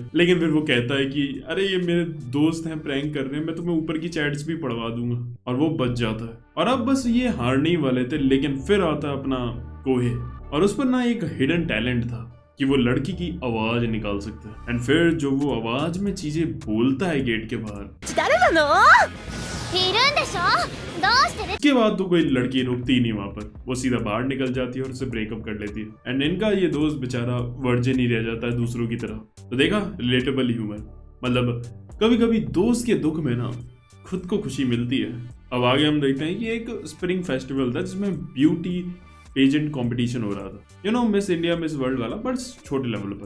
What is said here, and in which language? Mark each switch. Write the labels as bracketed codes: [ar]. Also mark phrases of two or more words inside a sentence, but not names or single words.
[hi] लेकिन फिर वो कहता है कि अरे ये मेरे दोस्त हैं प्रैंक कर रहे हैं, मैं तुम्हें ऊपर की चैट्स भी पढ़वा दूंगा। और वो बच जाता है। और अब बस ये हारने ही वाले थे लेकिन फिर आता है अपना कोहे और उस पर ना एक [en] hidden talent [hi] था कि वो लड़की की आवाज निकाल सकता है। एंड फिर जो वो आवाज में चीजें बोलता है गेट के बाहर, [ja] 誰なの？いるんでしょ？どうしてる？ [hi] उसके बाद तो कोई लड़की रुकती ही नहीं वहां पर, वो सीधा बाहर निकल जाती है और उससे ब्रेकअप कर लेती है। एंड इनका ये दोस्त बेचारा वर्जिन ही रह जाता है दूसरों की तरह। तो देखा, [en] relatable humor. [hi] मतलब कभी कभी दोस्त के दुख में ना खुद को खुशी मिलती है। अब आगे हम देखते हैं कि एक [en] spring festival [hi] था जिसमें [en] beauty pageant competition [hi] हो रहा था, मिस इंडिया मिस वर्ल्ड वाला, बट छोटे लेवल पर।